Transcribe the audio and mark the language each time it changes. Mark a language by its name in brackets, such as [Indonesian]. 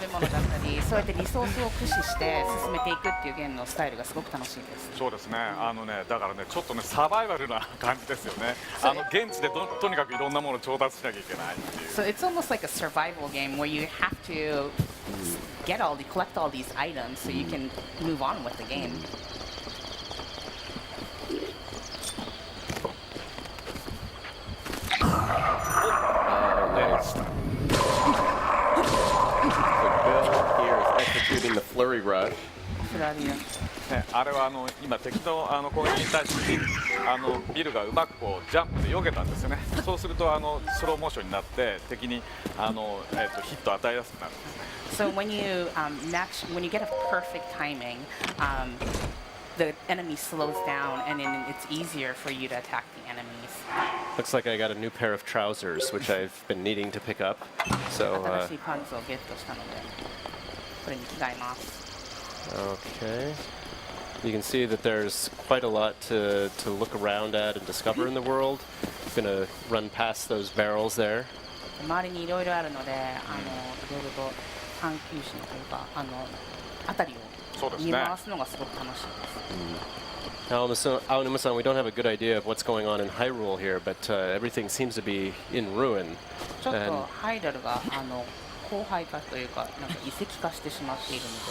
[Japanese] べ物だったりそうやってリソースを駆使して進めていくっていうゲームのスタイルがすごく楽しいです。そうですねだからねちょっとねサバイバルな感じですよね現地でとにかくいろんなものを調達しなきゃいけないっていう [English] So it's almost like a survival game where you have to collect all these items so you can move on with the game. Nice. So Bill here is executing the flurry rush. [Japanese] ね、あれは今敵の攻撃に対してビルがうまくこうジャンプで避けたんですよねそうするとスローモーションになって敵にヒットを与えやすくなるんですね [English] So when you get a perfect timing, the enemy slows down and then it's easier for you to attack the enemies. Looks like I got a new pair of trousers, which I've been needing to pick up. So, [Japanese] 新しいパンツをゲットしたのでこれに着替えます [English] okay. You can see that there's quite a lot to look around at and discover in the world. I'm going to run past those barrels there. [Japanese] 周りにいろいろあるのでいろいろと探求心というか辺りを見回すのがすごく楽しいです [English] Aonuma-san, we don't have a good idea of what's going on in Hyrule here, but everything seems to be in ruin. [Japanese] ちょっとハイドルが荒廃化というかなんか遺跡化してしまっているので